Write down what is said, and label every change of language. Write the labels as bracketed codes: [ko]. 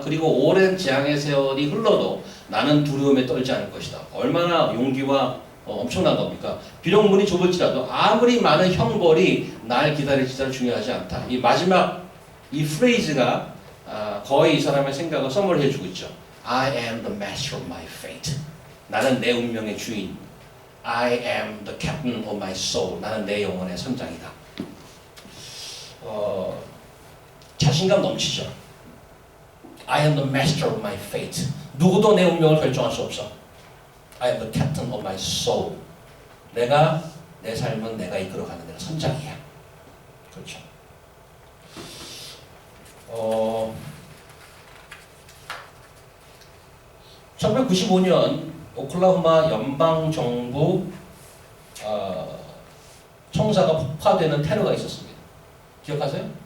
[ko] 그리고 오랜 재앙의 세월이 흘러도 나는 두려움에 떨지 않을 것이다. 얼마나 용기와 엄청난 겁니까? 비록 문이 좁을지라도 아무리 많은 형벌이 날 기다릴지라도 중요하지 않다. 이 마지막 이 프레이즈가 거의 이 사람의 생각을 선물해 주고 있죠. [en] I am the master of my fate. [ko] 나는 내 운명의 주인. [en] I am the captain of my soul. [ko] 나는 내 영혼의 선장이다. 자신감 넘치죠. [en] I am the master of my fate. [ko] 누구도 내 운명을 결정할 수 없어. [en] I am the captain of my soul. [ko] 내 삶은 내가 이끌어가는 내가 선장이야. 그렇죠. 1995년 오클라호마 연방정부 청사가 폭파되는 테러가 있었습니다. 기억하세요?